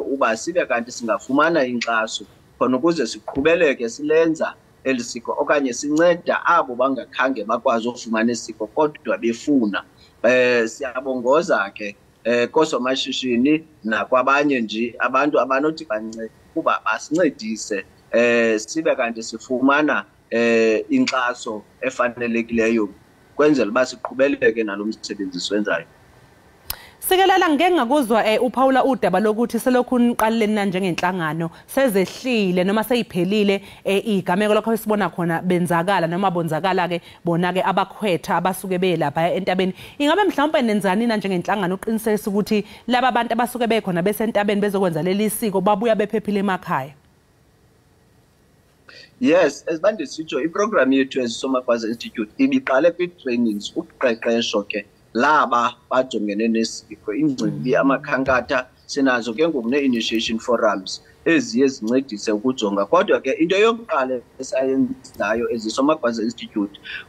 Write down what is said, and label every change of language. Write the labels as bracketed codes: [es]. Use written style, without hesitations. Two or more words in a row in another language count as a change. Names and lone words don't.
[xh] uba sibe kanti singafumana inkxaso khona ukuze siqhubeleke silenza elisiko okanye sinceda abo bangakhange bakwazi ukufumana isiko kodwa befuna siyabongoza ke kosomashishini nakwabanye nje abantu abanothi bancede kuba basincedise sibe kanti sifumana inkxaso efanelekileyo kwenzela uba siqhubeleke nalo msebenzi siwenzayo. [zu] Sikelela ngeke ngakuzwa uPaula udaba lokuthi selokhu niqaleleni njengenhlangano sezehlile noma seyiphelile igameko lokho esibona khona benzakala noma bonzakala ke bona ke abakhwetha abasuke belapha entabeni ingabe mhlawumbe nenzani njengenhlangano uqinisekisa ukuthi laba abantu abasuke bekhona besentabeni bezokwenza leli siko babuya bephephile emakhaya? Yes, [xh] esibande sitsho iprogram yethu eSomakwazi Institute ibiqale kwi-trainings ukuqeqesho ke laba bajongene nesiko ingcibi amakhankatha sinazo ke ngoku ne- [en] initiation forums [xh] eziye zincedise ukujonga kodwa ke into yokuqala esayenzayo eziSomakwazi Institute